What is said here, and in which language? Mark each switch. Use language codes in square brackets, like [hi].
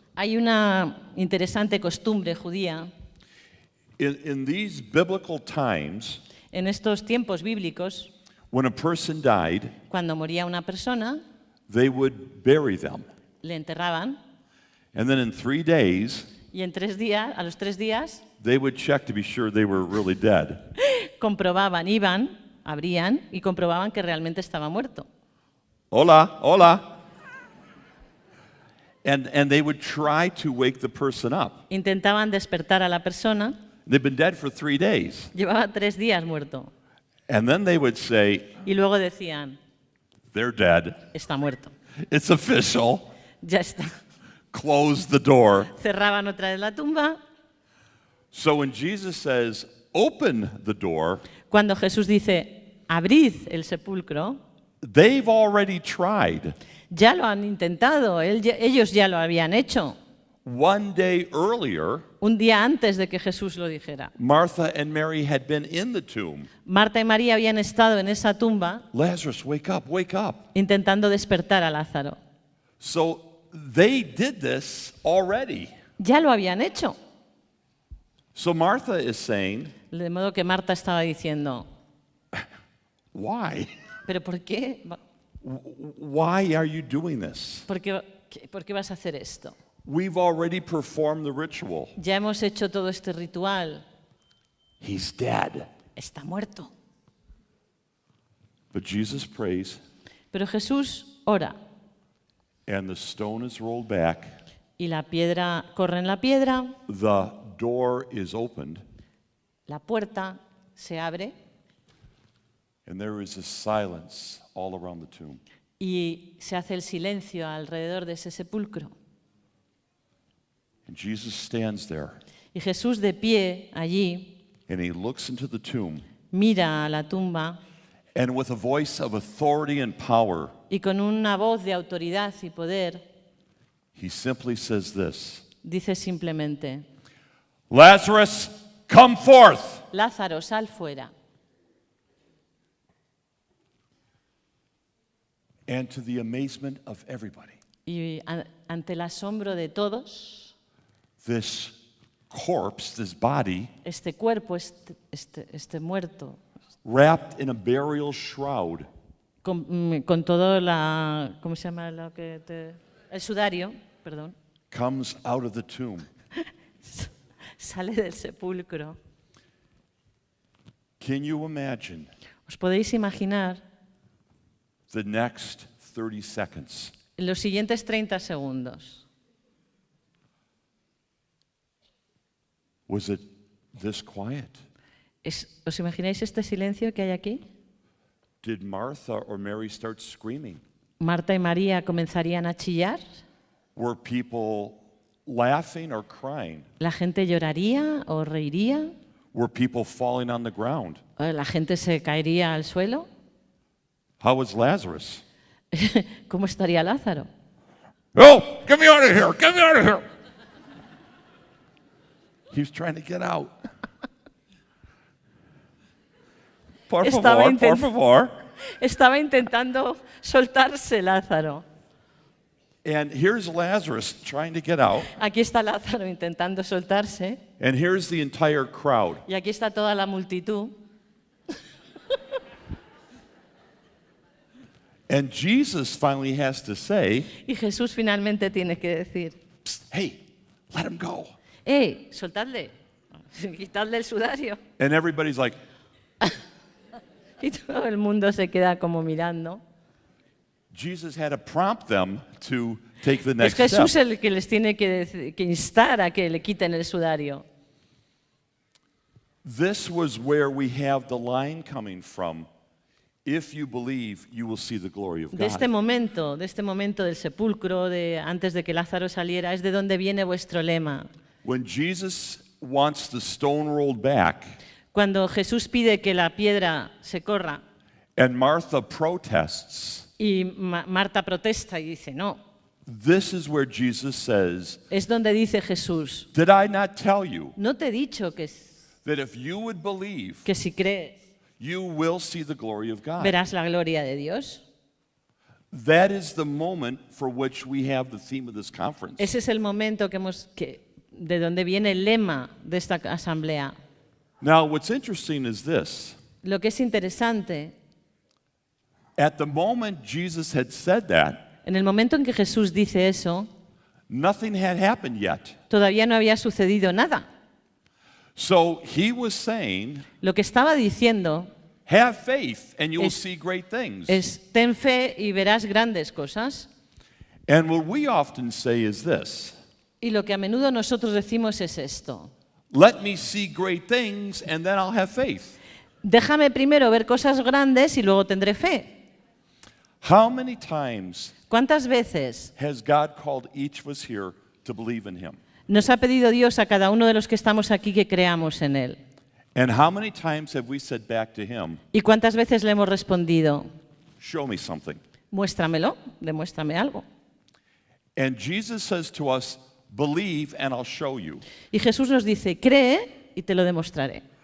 [es] Hay una interesante costumbre judía. [en] In these biblical times, [es] En estos tiempos bíblicos, [en] when a person died, [es] cuando moría una persona, [en] they would bury them. [es] le enterraban [en] And then in 3 days, [es] y a los 3 días, [en] they would check to be sure they were really dead. [es] comprobaban, iban, abrían y comprobaban que realmente estaba muerto. Hola, hola. [en] And they would try to wake the person up. [es] Intentaban despertar a la persona, [en] They've been dead for 3 days. [es] llevaba 3 días muerto. [en] And then they would say, [es] Y luego decían, [en] they're dead. [es] está muerto. [en] It's official. [es] Ya está. [en] Close the door. [es] Cerraban otra vez la tumba. [en] So when Jesus says, open the door, [es] Cuando Jesús dice, abrid el sepulcro, [en] they've already tried. [es] ya lo han intentado, ellos ya lo habían hecho. [en] 1 day earlier, [es] Un día antes de que Jesús lo dijera. [en] Martha and Mary had been in the tomb. [es] Marta y María habían estado en esa tumba [en] Lazarus, wake up, wake up. [es] intentando despertar a Lázaro. [en] So they did this already. [es] Ya lo habían hecho. [en] So Martha is saying, [es] De modo que Marta estaba diciendo, [en] why? [es] ¿pero por qué? [en] Why are you doing this? [es] ¿Por qué vas a hacer esto? [en] We've already performed the ritual. [es] Ya hemos hecho todo este ritual. [en] He's dead. [es] Está muerto. [en] But Jesus prays, [es] Pero Jesús ora [en] and the stone is rolled back, [es] y la piedra corre en la piedra, [en] the door is opened, [es] la puerta se abre [en] and there is a silence all around the tomb. [es] y se hace el silencio alrededor de ese sepulcro. [en] And Jesus stands there, [es] Y Jesús de pie allí [en] and he looks into the tomb, [es] mira a la tumba [en] and with a voice of authority and power, [es] y con una voz de autoridad y poder [en] he simply says this, [es] dice simplemente: [en] Lazarus, come forth! [es] Lázaro, sal fuera. [en] And to the amazement of everybody, [es] Y ante el asombro de todos, [en] this corpse, this body, [es] este cuerpo, este muerto, [en] wrapped in a burial shroud, [es] con todo la, ¿cómo se llama lo que el sudario, perdón, [en] comes out of the tomb. [es] sale del sepulcro. [en] Can you imagine [es] ¿Os podéis imaginar [en] the next 30 seconds? [es] en los siguientes 30 segundos? [en] Was it this quiet? [es] ¿Os imagináis este silencio que hay aquí? [en] Did Martha or Mary start screaming? [es] Marta y María comenzarían a chillar. [en] Were people laughing or crying? [es] ¿La gente lloraría o reiría? [en] Were people falling on the ground? [es] ¿O la gente se caería al suelo? [en] How was Lazarus? [es] ¿Cómo estaría Lázaro? [en] Oh, get me out of here! Get me out of here! He was trying to get out. [es] Por favor. Estaba intentando soltarse Lázaro. [en] And here's Lazarus trying to get out. [es] Aquí está Lázaro intentando soltarse [en] And here's the entire crowd. [es] y aquí está toda la multitud. [en] And Jesus finally has to say, [es] Y Jesús finalmente tiene que decir: [en] "Psst, hey, let him go." [es] ¡Ey, soltadle! ¡Quitadle el sudario! [en] And everybody's like, [es] Y todo el mundo se queda como mirando. [en] Jesus had to prompt them to take the [es] Es [en] next [es] Jesús [en] step. [es] el que les tiene que instar a que le quiten el sudario. [en] This was where we have the line coming from. If you believe, you will see the glory of [es] De este [en] God. [es] momento del sepulcro, antes de que Lázaro saliera, es de donde viene vuestro lema. [en] When Jesus wants the stone rolled back [es] Cuando Jesús pide que la piedra se corra [en] and Martha protests, [es] y Marta protesta y dice no, [en] this is where Jesus says, [es] es donde dice Jesús: [en] did I not tell you [es] no te he dicho [en] that if you would believe, [es] que si crees [en] you will see the glory of God? [es] verás la gloria de Dios? [en] That is the moment for which we have the theme of this conference. [es] Ese es el momento de donde viene el lema de esta asamblea. [en] Now, what's interesting is this. [es] Lo que es interesante, [en] At the moment Jesus had said that, [es] en el momento en que Jesús dice eso, [en] nothing had happened yet. [es] todavía no había sucedido nada. [en] So he was saying, [es] Lo que estaba diciendo [en] have faith and you will [es] Es- [en] see great things. [es] es: ten fe y verás grandes cosas. [en] And what we often say is this, [es] Y lo que a menudo nosotros decimos es esto: [en] let me see great things and then I'll have faith. [es] déjame primero ver cosas grandes y luego tendré fe. [en] How many times [es] ¿Cuántas veces [en] has God called each of us here to believe in him? [es] nos ha pedido Dios a cada uno de los que estamos aquí que creamos en Él? [en] And how many times have we said back to him, [es] ¿Y cuántas veces le hemos respondido: [en] show me something? [es] muéstramelo, demuéstrame algo? [en] And Jesus says to us, believe and I'll show you. [es] Y Jesús nos dice: cree y te lo demostraré.